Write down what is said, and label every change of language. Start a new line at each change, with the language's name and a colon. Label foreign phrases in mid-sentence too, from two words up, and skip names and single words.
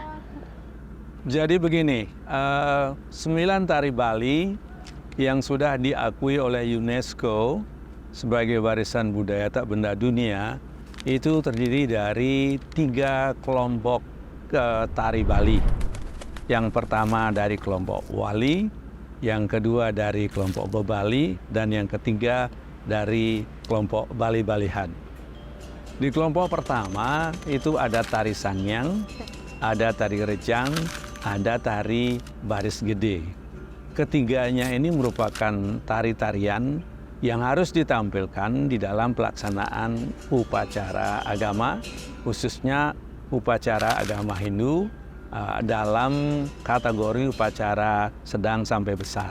Indonesian: Jadi begini, 9 tari Bali yang sudah diakui oleh UNESCO sebagai warisan budaya tak benda dunia itu terdiri dari 3 kelompok tari Bali. Yang pertama dari kelompok Wali, yang kedua dari kelompok Bebali, dan yang ketiga dari kelompok Bali-Balihan. Di kelompok pertama itu ada tari Sangyang, ada tari Rejang, ada tari Baris Gede. Ketiganya ini merupakan tari-tarian yang harus ditampilkan di dalam pelaksanaan upacara agama, khususnya upacara agama Hindu dalam kategori upacara sedang sampai besar.